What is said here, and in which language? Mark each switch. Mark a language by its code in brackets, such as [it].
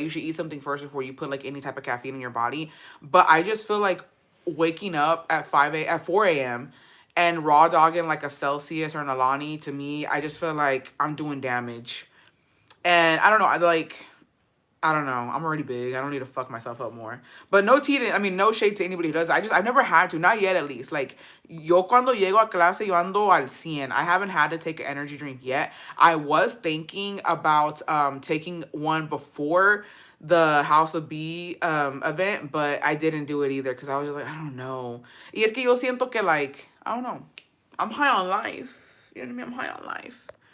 [en] You should eat something first before you put like any type of caffeine in your body. But I just feel like waking up at 4 a.m. and raw dogging like a Celsius or an Alani, to me, I just feel like I'm doing damage. And I don't know, I don't know. I'm already big. I don't need to fuck myself up more. But no shade to anybody who does. I've never had to. Not yet, at least. [es] Like, yo cuando llego a clase, yo ando al 100. [en] I haven't had to take an energy drink yet. I was thinking about taking one before the House of B event, but I didn't do it either because I was just like, I don't know. [es] Y es que yo siento que, [en] like, I don't know. I'm high on life. You know what I mean? I'm high on life.